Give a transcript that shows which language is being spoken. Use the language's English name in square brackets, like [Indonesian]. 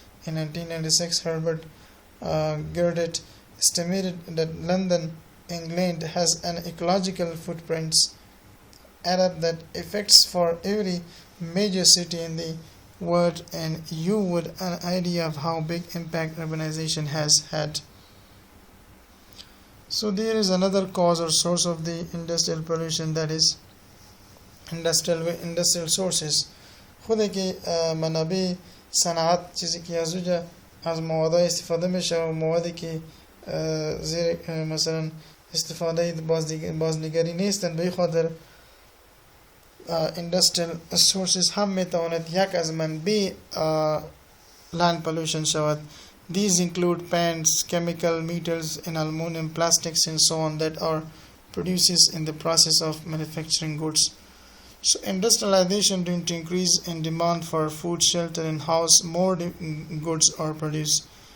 [English] In 1996, Herbert Girard estimated that London, England has an ecological footprint add up that affects for every major city in the world, and you would an idea of how big impact urbanization has had. So there is another cause or source of the industrial pollution, that is industrial sources. [Persian] خود که منابع صنعت چیزی که از مواد استفاده میشه و موادی که زیر مثلا استفاده بازنگری نیستن، به خاطر [English] industrial sources [Persian] هم میتواند یک از منبع [English] land pollution [Persian] شود. [English] These include paints, chemical, metals, and aluminum, plastics, and so on that are produced in the process of manufacturing goods. So industrialization due to increase in demand for food, shelter, and house, more goods are produced.